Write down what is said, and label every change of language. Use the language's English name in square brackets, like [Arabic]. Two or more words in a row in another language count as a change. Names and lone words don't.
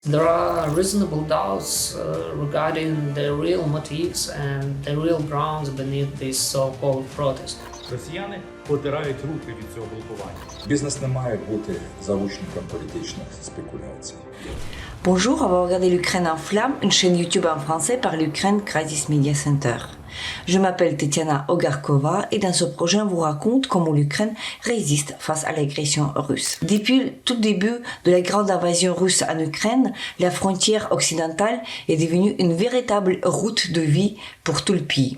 [English] There are reasonable doubts regarding the real motives and the real grounds beneath this so-called protest. [Ukrainian] Росіяни потирають руки від цього блокування. Бізнес не має бути заручником політичних спекуляцій. [French] Bonjour, on va regarder l'Ukraine en flammes, une chaîne YouTube en français par l'Ukraine Crisis Media Center. Je m'appelle Tetiana Ogarkova et dans ce projet on vous raconte comment l'Ukraine résiste face à l'agression russe. Depuis le tout début de la grande invasion russe en Ukraine, la frontière occidentale est devenue une véritable route de vie pour tout le pays.